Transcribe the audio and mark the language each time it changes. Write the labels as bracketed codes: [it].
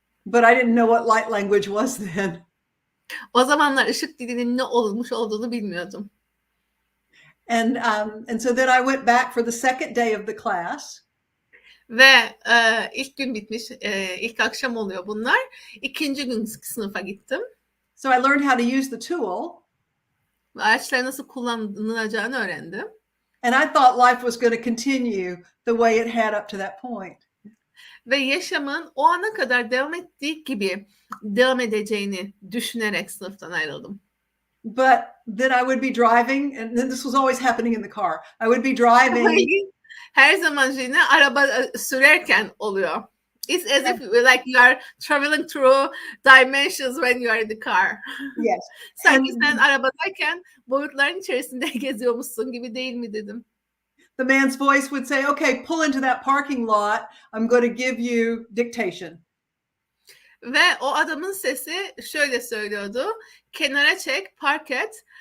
[en] But I didn't know what light language was then. [tr] O zamanlar ışık dilinin ne olmuş olduğunu bilmiyordum. [en] And so then I went back for the second day of the class. [tr] Ve ilk gün bitmiş, ilk akşam oluyor bunlar. İkinci gün sınıfa gittim. [en] So I learned how to use the tool. [tr] Araçları nasıl kullanılacağını öğrendim. [en] And I thought life was going to continue the way it had up to that point. [tr] Ve yaşamın o ana kadar devam ettiği gibi devam edeceğini düşünerek sınıftan ayrıldım. [en] But then I would be driving, and then this was always happening in the car. I would be driving. [tr] Her zaman yine araba sürerken oluyor. [en] It's as if like you are traveling through dimensions when you are in the car. Yes. [tr] Sanki sen arabadayken boyutların içerisinde geziyormuşsun gibi değil mi dedim. [en] The man's voice would say, okay, pull into that parking lot. I'm going to give you dictation. [tr] Ve o adamın sesi şöyle söylüyordu. Kenara çek, park et.